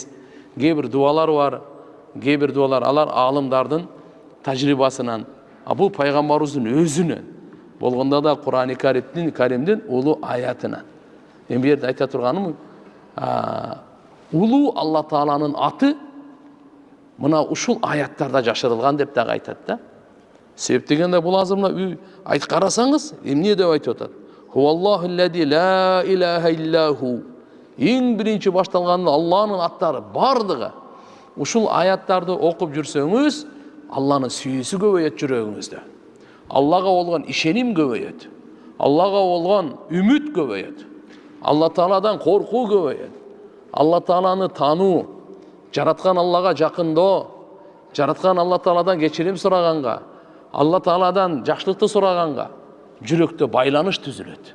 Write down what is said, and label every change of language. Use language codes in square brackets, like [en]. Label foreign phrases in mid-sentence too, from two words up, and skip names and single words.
[ky] Кээ бир дуалар бар, кээ бир дуалар алар аалымдардын тажрыйбасынан, бул пайгамбарыбыздын өзүнөн болгондо да Кур'ан-ы Каримдин улуу аятынан. Эми бу жерде айта турганым, улуу Алла Тааланын аты мына ушул аяттарда жашырылган деп дагы айтат да. Себеп дегенде бул азыр мына айтып карасаңыз, эмне деп айтып атат? [ar] هو الله الذي لا إله إلا هو. [ky] Эң биринчи башталган Алланын аттары бардыгы. Ушул аяттарды окуп жүрсөңүз, Алланын сүйүүсү көбөйөт жүрөгүңүздө. Аллага болгон ишеним көбөйөт. Аллага болгон үмүт көбөйөт. Алла Тааладан коркуу көбөйөт. Алла Тааланы тануу, жараткан Аллага жакындоо, жараткан Алла Тааладан кечирим сураганга, Алла Тааладан жакшылыкты сураганга жүрөктө байланыш түзүлөт.